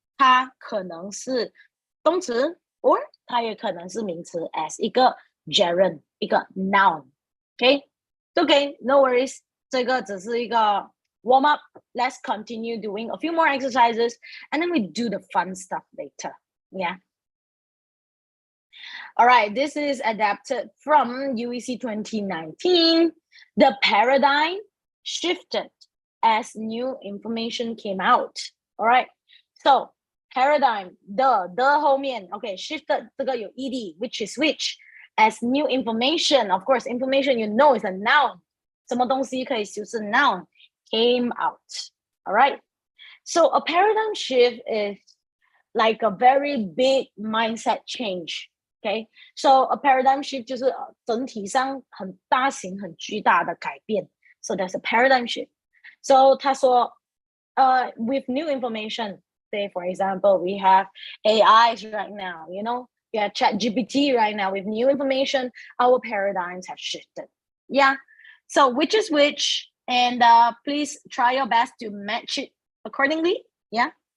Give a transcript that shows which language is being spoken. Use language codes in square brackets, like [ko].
[zh] 它可能是动词 [en] or [zh] 它也可能是名词 [en] as [zh] 一个 gerund 一个 noun. Okay? [en] Okay, no worries. [zh] 这个只是一个 [en] warm up. Let's continue doing a few more exercises and then we do the fun stuff later. Yeah. All right, this is adapted from UEC 2019. The paradigm shifted as new information came out. All right. So paradigm, the [zh] 后面 [en] okay, shifted 这个有 ed, which is which, as new information. Of course, information you know is a noun. [zh] 什么东西可以修饰 noun [en] came out. All right. So a paradigm shift is like a very big mindset change. Okay. So a paradigm shift [zh] 就是整体上很大型很巨大的改变. [en] So that's a paradigm shift. So [zh] 他说 [en] with new information, say, for example, we have AIs right now, you know, we have ChatGPT right now with new information, our paradigms have shifted. Yeah. So which is which, and please try your best to match it accordingly. Yeah.